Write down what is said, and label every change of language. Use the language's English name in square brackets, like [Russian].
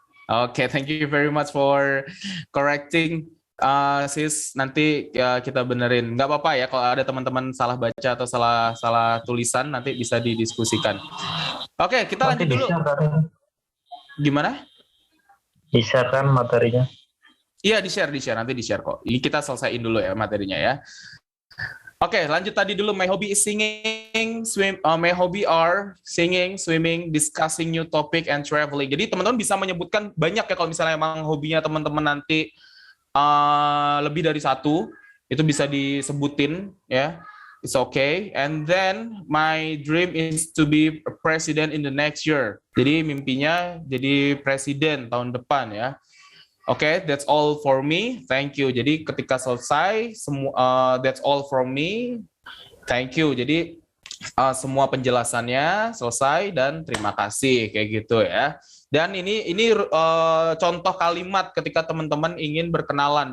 [English] Oke, thank you very much for correcting. [Indonesian] Sis, nanti ya kita benerin. Nggak apa-apa ya kalau ada teman-teman salah baca atau salah tulisan, nanti bisa didiskusikan. Oke, kita lanjut dulu. Gimana? Di-share kan materinya? Iya, di-share. Nanti di-share kok. Ini kita selesaiin dulu ya materinya ya. Oke, lanjut tadi dulu. [English] My hobby is singing, my hobby are singing, swimming, discussing new topic, and traveling. [Indonesian] Jadi teman-teman bisa menyebutkan banyak ya kalau misalnya emang hobinya teman-teman nanti lebih dari satu, itu bisa disebutin ya. [English] It's okay. And then my dream is to be a president in the next year. [Indonesian] Jadi mimpinya jadi presiden tahun depan ya. [English] Oke, that's all for me. Thank you. [Indonesian] Jadi ketika selesai, [English] that's all from me. Thank you. [Indonesian] Jadi semua penjelasannya selesai dan terima kasih kayak gitu ya. Dan ini contoh kalimat ketika teman-teman ingin berkenalan.